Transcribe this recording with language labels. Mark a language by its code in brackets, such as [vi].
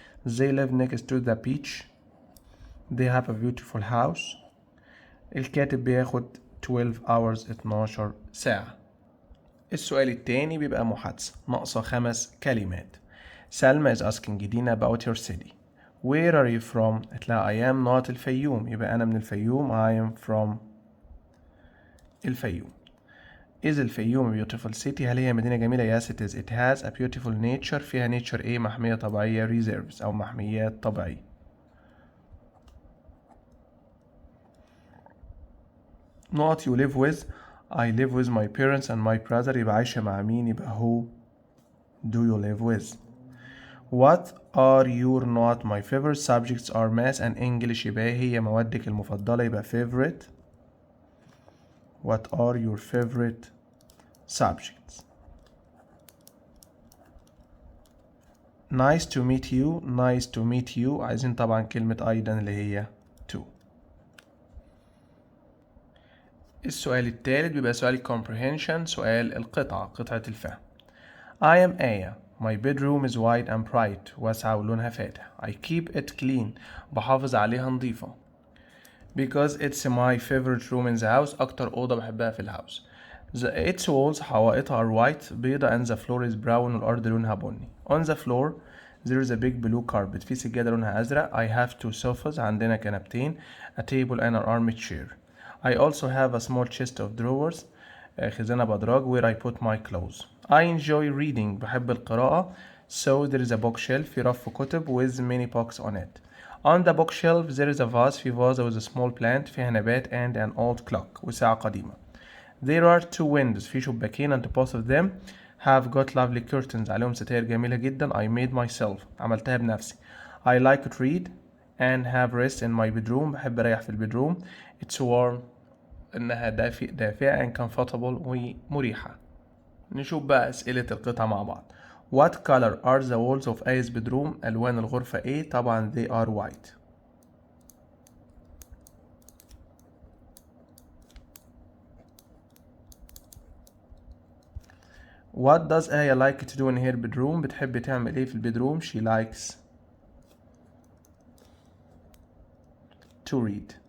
[en] They live next to the beach. They have a beautiful house. [ar] الكاتب بياخد 12 hours 12 ساعة. السؤال التاني بيبقى محادثة ناقصة 5 كلمات. [en] سلمى is asking Dina about your city. Where are you from؟ [ar] هتلاقي [en] I am not الفيوم، [ar] يبقى أنا من الفيوم. [en] I am from الفيوم. Is الفيوم a beautiful city؟ [ar] هل هي مدينة جميلة؟ [en] Yes it is. It has a beautiful nature. [ar] فيها nature إيه؟ محمية طبيعية reserves أو محميات طبيعية. [en] Not you live with. I live with my parents and my brother. [ar] يبقى عايشة مع مين؟ يبقى [en] who do you live with. What are your not my favorite subjects are math and English. [ar] يبقى هي موادك المفضلة. [en] يبقى favorite. What are your favorite subjects. Nice to meet you. Nice to meet you. [ar] عايزين طبعا كلمة أيضا اللي هي to. السؤال الثالث بيبقى سؤال comprehension، سؤال القطعة، قطعة الفهم. [en] I am Aya. My bedroom is white and bright. [ar] واسعة ولونها فاتح. [en] I keep it clean. [ar] بحافظ عليها نظيفة. [en] Because it's my favorite room in the house. [ar] أكتر أوضة بحبها في الهاوس. [en] Its walls [ar] حوائطها [en] are white [ar] بيضة [en] and the floor is brown [ar] والأرض لونها بني. [en] On the floor there is a big blue carpet. [ar] في سجادة لونها أزرق. [en] I have two sofas. [ar] عندنا كنبتين. [en] A table and an armchair. I also have a small chest of drawers. [ar] خزانة بأدراج [en] where I put my clothes. I enjoy reading. [ar] بحب القراءة. [en] So there is a bookshelf. [ar] في رف كتب [en] with many books on it. On the bookshelf there is a vase. [ar] في فازة [en] with a small plant. [ar] فيها نبات [en] and an old clock. [ar] وساعة قديمة. [en] There are two windows. [ar] في شباكين [en] and both of them have got lovely curtains. [ar] عليهم ستائر جميلة جدا. [en] I made myself. [ar] عملتها بنفسي. [en] I like to read and have rest in my bedroom. [ar] بحب أريح في البدروم. [en] It's warm. [ar] إنها دافئة [en] and comfortable [ar] ومريحة. نشوف بقى أسئلة القطعة مع بعض. [en] What color are the walls of Aya's bedroom؟ [ar] ألوان الغرفة إيه؟ [en] طبعا they are white. What does Aya like to do in her bedroom؟ [ar] بتحب تعمل إيه في البدروم؟ [en] She likes to read.